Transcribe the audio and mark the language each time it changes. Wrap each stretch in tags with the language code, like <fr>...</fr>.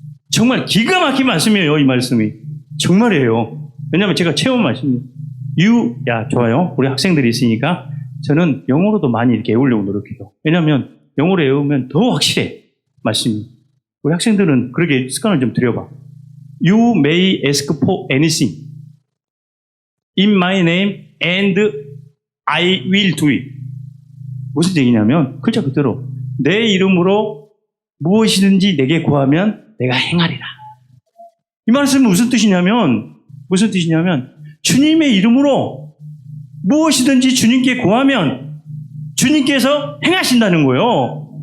<ko>정말 기가 막힌 말씀이에요. 이 말씀이. 정말이에요. 왜냐하면 제가 체험 말씀이에요. 좋아요. 우리 학생들이 있으니까 저는 영어로도 많이 이렇게 외우려고 노력해요. 왜냐하면 영어로 외우면 더 확실해. 말씀이. 우리 학생들은 그렇게 습관을 좀 들여봐.</ko> <en>You may ask for anything. In my name and I will do it.</en> <ko>무슨 얘기냐면 글자 그대로 내 이름으로 무엇이든지 내게 구하면 내가 행하리라. 이 말씀은 무슨 뜻이냐면 주님의 이름으로 무엇이든지 주님께 구하면 주님께서 행하신다는 거예요.</ko>